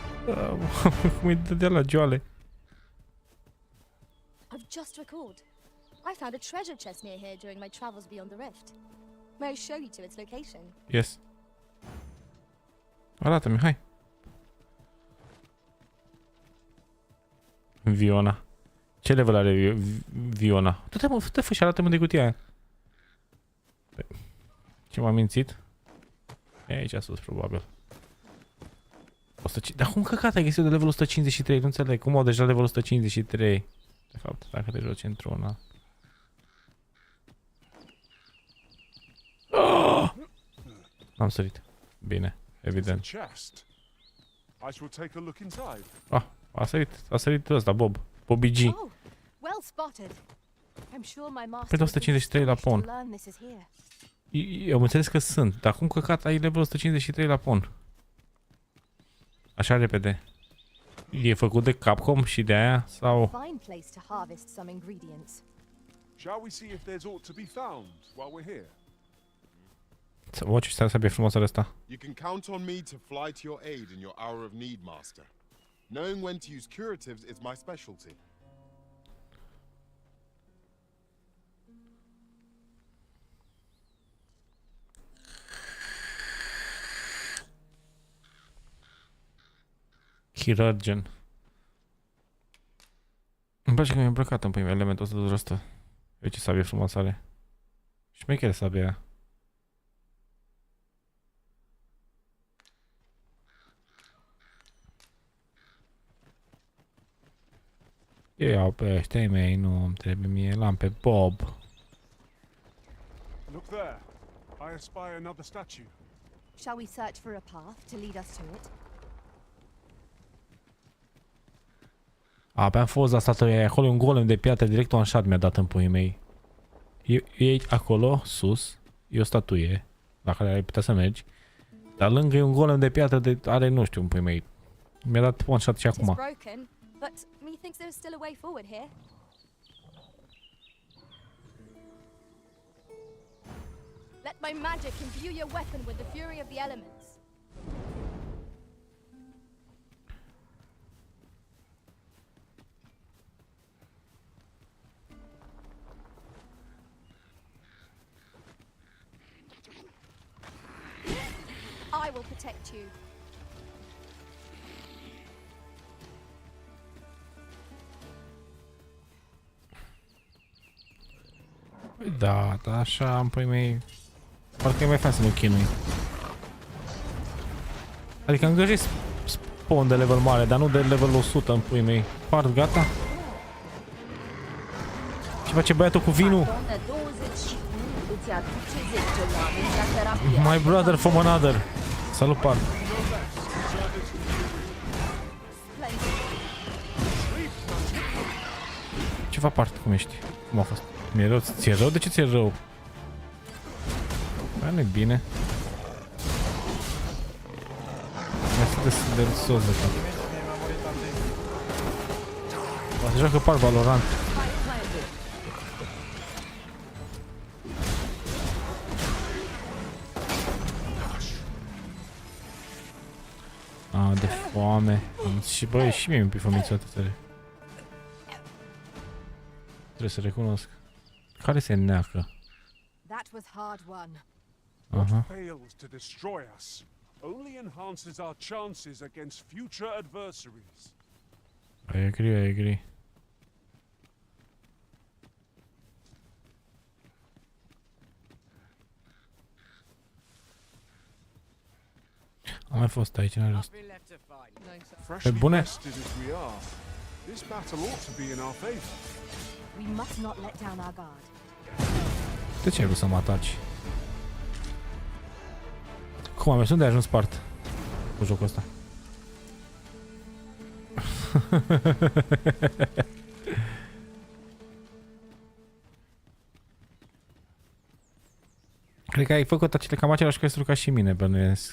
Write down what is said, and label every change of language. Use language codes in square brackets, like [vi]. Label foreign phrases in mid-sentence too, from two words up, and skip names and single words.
[ro] Cum îi dădea la joale. [en] I've just recalled. I found a treasure chest near here during my travels beyond the rift. May I show you to its location? Yes. [ro] Arată-mi, hai. Viona. Ce level are Viona? Du-te mă, fă și arată-mă de cutia aia. Ce m-a mințit? E aici sus, probabil. 105. Dar cum căcat ai găsit de level 153? Nu înțeleg. Cum au deja level 153? De fapt, dacă te joci într-una. Oh! Am sărit. Bine, evident. Ah, a sărit ăsta, Bob. Bobby G. [en] Oh, well spotted. I'm sure my master [ro] Pe 153 la pon. Eu am înțeles că sunt, dar cum căcat ai level 153 la pon? Așa repede. E făcut de Capcom și de aia sau? [en] Fine place to harvest some ingredients. Shall we see if there's aught to be found while we're here? [ro] O, ce sabie frumoasă ăsta. [en] You can count on me to fly to your aid in your hour of need, Master. Knowing when to use curatives is my specialty. [ro] Chirurgen. Îmi place că mi-a îmbrăcat în primul elementul ăsta de ăsta. Eu ce sabie frumoasă are. Și mai chiar sabia aia. Eu iau pe ăștia mei, nu îmi trebuie mie, l-am pe Bob. [en] Look there. I espy another statue. Shall we search for a path to lead us to it? [ro] A, pe-am fost la statuia acolo, un golem de piatră, direct un shot mi-a dat în puii mei. E acolo, sus, e o statuie la care ai putea să mergi. Dar lângă e un golem de piatră de are, nu știu, în puii mei. Mi-a dat [en] one shot [ro] și acum. [en] Broken, but methinks there's still a way forward here. Let my magic imbue your weapon with the fury of the elements. I will protect you. [ro] Da, da, așa, în puii mei. Parcă e mai fain să mă chinui. Adică am găsit spawn de level mare, dar nu de level 100 în puii mei. Part, gata? Ce face băiatul cu vinul? [en] My brother from another. [ro] Salut, Part. Ce fac, Part? Cum ești? Cum a fost? Mi-e rău? Ți-e rău? De ce ți-e rău? Bă, nu-i bine. Mi-a de sos de tot. Se joacă Part Valorant. Ah, de foame. Și băi, și mie mi-e fomițată tare. Trebuie să recunosc. Care se neacă? [en] That was hard won. What fails to destroy us only enhances our chances against future adversaries. I agree, I agree. [ro] Am mai fost aici, n-are rost. Pe bune? [en] This battle ought to be in our favor. We must not let down our guard. [ro] De ce ai vrut să mă ataci? Cum am mers? Unde ai ajuns, Part? Cu jocul ăsta. Cred că ai făcut cam același quest ca și mine, bănuiesc.